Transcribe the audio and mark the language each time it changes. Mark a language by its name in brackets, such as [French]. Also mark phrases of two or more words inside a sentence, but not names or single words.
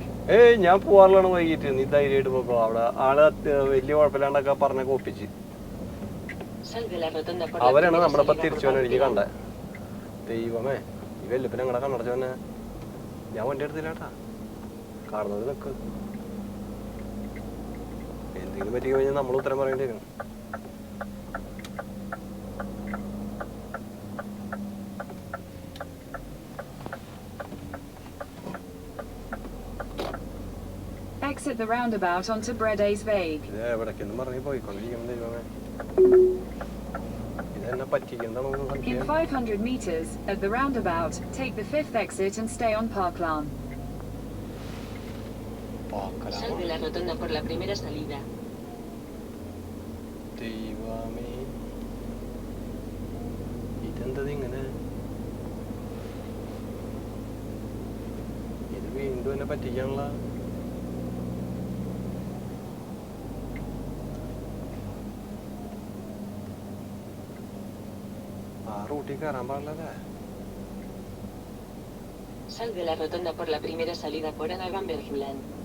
[Malayalam] ഞാൻ പോകാറുള്ളതാണ് വൈകിട്ട്, നീ ധൈര്യമായിട്ട് പോക്കോ. അവിടെ ആള് വലിയ കുഴപ്പമില്ലാണ്ടൊക്കെ പറഞ്ഞൊക്കെ ഒപ്പിച്ച്. അവരാണ് നമ്മളിപ്പോൾ തിരിച്ചു പോകാൻ എനിക്ക് കണ്ടത്. ദൈവമേ, ഈ വെല്ലുപ്പിനെ ഞങ്ങളെ കണ്ണടച്ചവനെ. ഞാൻ വണ്ടി എടുത്തില്ല കേട്ടാ, കാർന്നവർ നിൽക്ക്. എന്തെങ്കിലും പറ്റി കഴിഞ്ഞാൽ നമ്മൾ ഉത്തരം പറയേണ്ടി വരും. [English] Exit the roundabout onto Bredesweg. [Malayalam] ഇത് എവിടേക്കെന്ന് പറഞ്ഞ് പോയിക്കൊണ്ടിരിക്കും. ദൈവമേ, ഇതെന്നെ പറ്റിക്കുന്നതാണോ സംശയം. [English] In 500 meters, at the roundabout, take the 5th exit and stay on Parkland. [Spanish] Sal de la rotonda por la primera salida. [Malayalam] ദൈവമേ, ഇതെന്തത് ഇങ്ങനെ? ഇത് വീണ്ടും എന്നെ പറ്റിക്കാനുള്ള. ആ റൂട്ടിൽ കയറാൻ പാടില്ലല്ലേ? [Spanish] Sal de la rotonda por la primera salida por Anna Bambergland.